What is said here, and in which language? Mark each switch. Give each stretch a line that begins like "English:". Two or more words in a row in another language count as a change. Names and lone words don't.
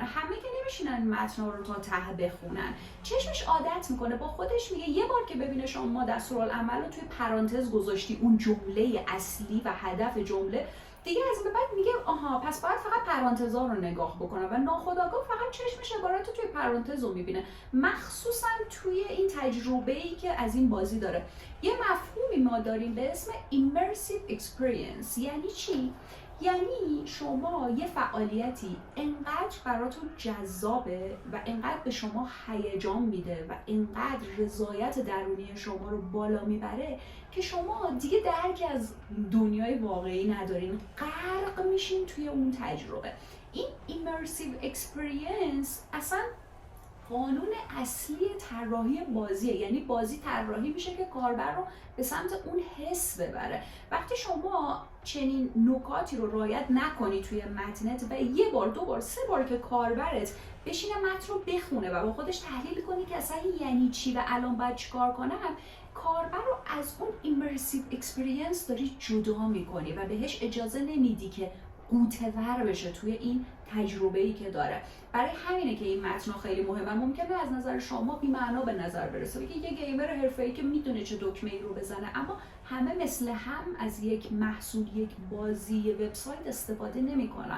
Persian: همه که نمیشینن متن رو تا ته بخونن، چشمش عادت میکنه، با خودش میگه یه بار که ببینه شما دستورالعمل رو توی پرانتز گذاشتی، اون جمله اصلی و هدف جمله، دیگه از به بعد میگه آها پس باید فقط پرانتزا رو نگاه بکنم و ناخودآگاه فقط چشمش عبارت رو توی پرانتز رو میبینه. مخصوصا توی این تجربه‌ای که از این بازی داره. یه مفهومی ما داریم به اسم
English: immersive experience.
Persian: یعنی چی؟ یعنی شما یه فعالیتی انقدر براتون جذابه و انقدر به شما هیجان میده و انقدر رضایت درونی شما رو بالا میبره که شما دیگه درکی از دنیای واقعی ندارین، غرق میشین توی اون تجربه. این
English: immersive experience
Persian: اصلا قانون اصلی طراحی بازیه. یعنی بازی طراحی میشه که کاربر رو به سمت اون حس ببره. وقتی شما چنین نکاتی رو رعایت نکنی توی متنت و یه بار، دو بار، سه بار که کاربرت بشینه متن رو بخونه و با خودش تحلیل کنی که اصلا یعنی چی و الان باید چیکار کنم، کاربر رو از اون
English: immersive experience
Persian: داری جدا میکنی و بهش اجازه نمیدی که غوطه‌ور بشه توی این تجربه‌ای که داره. برای همینه که این متن خیلی مهمه. ممکنه از نظر شما بی‌معنا به نظر برسه، که یه گیمر حرفه‌ای که میدونه چه دکمه‌ای رو بزنه، اما همه مثل هم از یک محصول، یک بازی، یک وبسایت استفاده نمی‌کنن.